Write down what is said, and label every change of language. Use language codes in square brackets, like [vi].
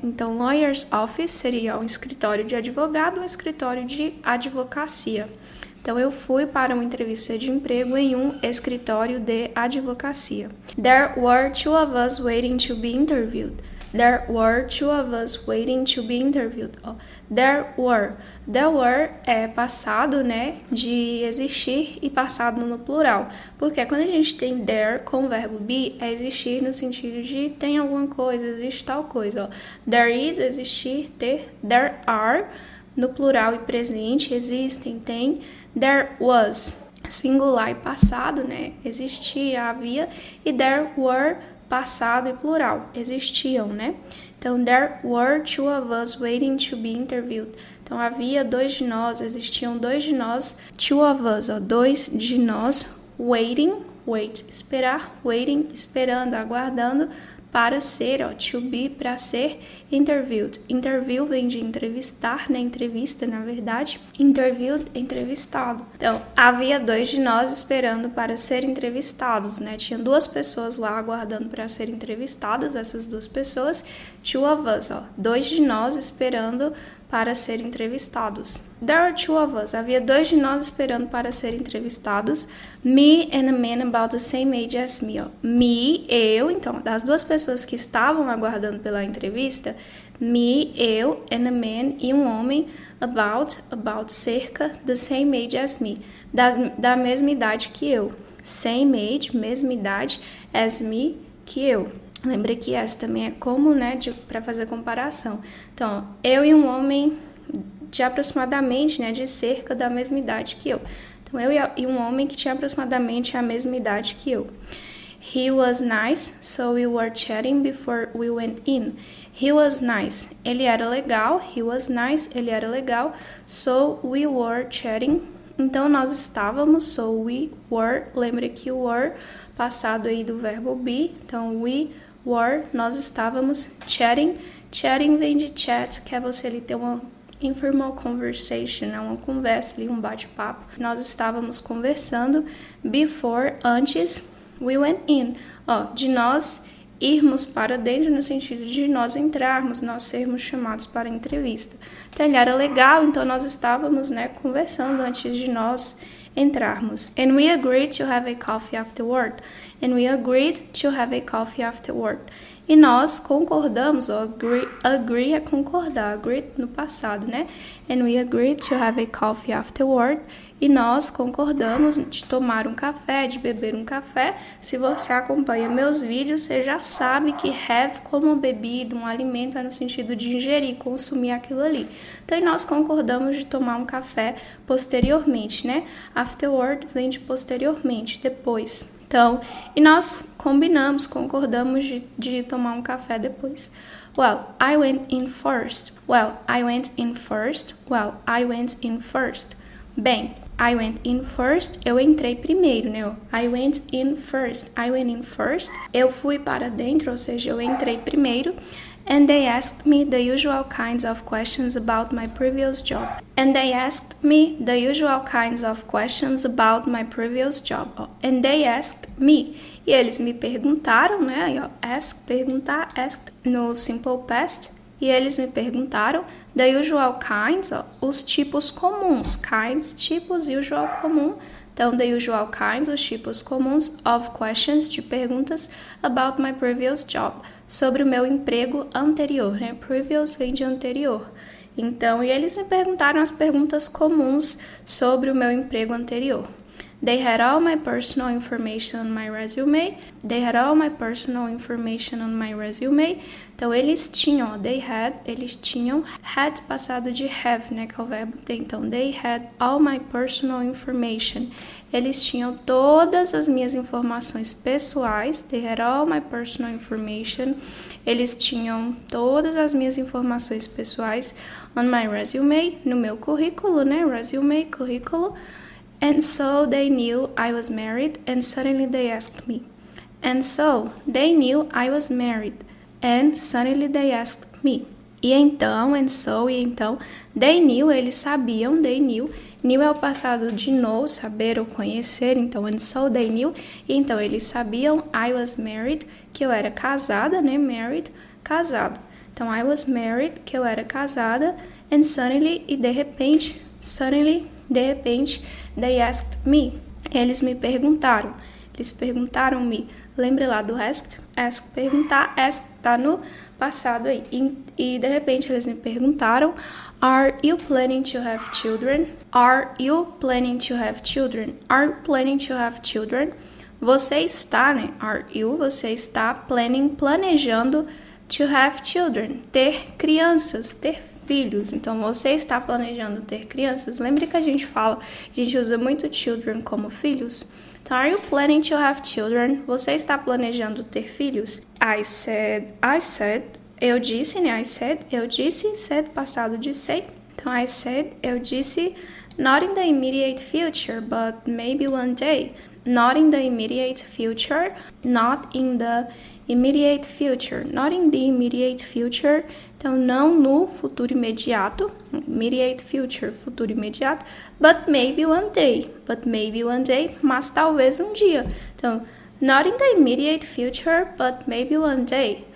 [pt] Então, [en] lawyer's office [pt] seria um escritório de advogado, um escritório de advocacia. Então, eu fui para uma entrevista de emprego em um escritório de advocacia. [en] There were two of us waiting to be interviewed. There were two of us waiting to be interviewed. Oh, there were. There were [pt] é passado, né, de existir e passado no plural. Porque quando a gente tem there com o verbo be, é existir no sentido de tem alguma coisa, existe tal coisa. Ó. [en] There is, [pt] existir, ter. [en] There are, [pt] no plural e presente, existem, tem. [en] There was, [pt] singular e passado, né? Existia, havia. E [en] there were, [pt] passado e plural, existiam, né? [en] Então, there were two of us waiting to be interviewed. [pt] Então, havia dois de nós, existiam dois de nós. [en] Two of us, [pt] ó, dois de nós. Waiting, wait, esperar. Waiting, esperando, aguardando. Para ser, ó, [en] to be, [pt] para ser, interviewed. Interview vem de entrevistar, né? Entrevista, na verdade. Interviewed, entrevistado. Então, havia dois de nós esperando para ser entrevistados, né? Tinha duas pessoas lá aguardando para ser entrevistadas, essas duas pessoas. [en] Two of us, [pt] ó, dois de nós esperando para ser entrevistados. [en] There are two of us. [pt] Havia dois de nós esperando para ser entrevistados. [en] Me and a man about the same age as me. Ó. [pt] Me, eu. Então, das duas pessoas que estavam aguardando pela entrevista, me, eu, [en] and a man [pt] e um homem about, cerca, [en] the same age as me. [pt] Da mesma idade que eu. Same age, mesma idade, [en] as me, [pt] que eu. Lembra que essa também é como, né, para fazer comparação. Então, eu e um homem de aproximadamente, né, de cerca da mesma idade que eu. Então, eu e um homem que tinha aproximadamente a mesma idade que eu. [en] He was nice, so we were chatting before we went in. He was nice. [pt] Ele era legal. He was nice. Ele era legal. [en] So we were chatting. [pt] Então, nós estávamos. [en] So we were. [pt] Lembre que o were, passado aí do verbo be. Então, [en] we were. [pt] Nós estávamos chatting. Chatting vem de chat, que é você ali ter uma [en] informal conversation, [pt] uma conversa ali, um bate-papo. Nós estávamos conversando before, antes, [en] we went in. [pt] De nós irmos para dentro no sentido de nós entrarmos, nós sermos chamados para a entrevista. Então, ele era legal, então nós estávamos, né, conversando antes de nós entrarmos. [en] And we agreed to have a coffee afterward. And we agreed to have a coffee afterward. [pt] E nós concordamos, agree é concordar, agree no passado, né? [en] And we agreed to have a coffee afterward. [pt] E nós concordamos de tomar um café, de beber um café. Se você acompanha meus vídeos, você já sabe que have como bebida, um alimento, é no sentido de ingerir, consumir aquilo ali. Então, nós concordamos de tomar um café posteriormente, né? Afterward vem de posteriormente, depois. Então, e nós combinamos, concordamos de tomar um café depois. [en] Well, I went in first. Well, I went in first. Well, I went in first. Bem, I went in first, [pt] eu entrei primeiro, né? [en] I went in first. I went in first. [pt] Eu fui para dentro, ou seja, eu entrei primeiro. [en] And they asked me the usual kinds of questions about my previous job. And they asked me the usual kinds of questions about my previous job. And they asked me. [pt] E eles me perguntaram, né? Aí, ask, perguntar, asked no simple past. E eles me perguntaram [en] the usual kinds, [pt] os tipos comuns. Kinds, tipos, usual, comum. Então, [en] the usual kinds, [pt] os tipos comuns [en] of questions, [pt] de perguntas [en] about my previous job, [pt] sobre o meu emprego anterior, né? Previous vem de anterior. Então, e eles me perguntaram as perguntas comuns sobre o meu emprego anterior. [en] They had all my personal information on my resume. They had all my personal information on my resume. [pt] Então, eles tinham, eles tinham, had passado de have, né, que é o verbo ter. [en] Então, they had all my personal information. [pt] Eles tinham todas as minhas informações pessoais. [en] They had all my personal information. [pt] Eles tinham todas as minhas informações pessoais [en] on my resume, [pt] no meu currículo, né, resume, currículo. [en] And so they knew I was married, and suddenly they asked me. And so they knew I was married, and suddenly they asked me. [pt] E então, [en] they knew, [pt] eles sabiam, they knew. Knew é o passado de know, saber ou conhecer, então, [en] and so they knew. [pt] E então, eles sabiam, [en] I was married, [pt] que eu era casada, né, married, casado. Então, [en] I was married, [pt] que eu era casada, [en] and suddenly, [pt] e de repente, de repente, [en] they asked me. [pt] Eles me perguntaram. Eles perguntaram-me. Lembre lá do ask, perguntar, ask tá no passado aí. E de repente eles me perguntaram, [en] are you planning to have children? Are you planning to have children? Are you planning to have children? [pt] Você está, né? Você está planejando [en] to have children, [pt] ter crianças, ter filhos. Então, você está planejando ter crianças? Lembre que a gente usa muito children como filhos. [en] Então, are you planning to have children? [pt] Você está planejando ter filhos? [en] I said, [pt] eu disse, né? Eu disse, said, passado de say. [en] Então, I said, [pt] eu disse, [en] not in the immediate future, but maybe one day. Not in the immediate future, not in the immediate future, not in the immediate future. [pt] Então, não no futuro imediato, [en] immediate future, [pt] futuro imediato, [en] but maybe one day, [pt] mas talvez um dia. [en] Então, not in the immediate future, but maybe one day.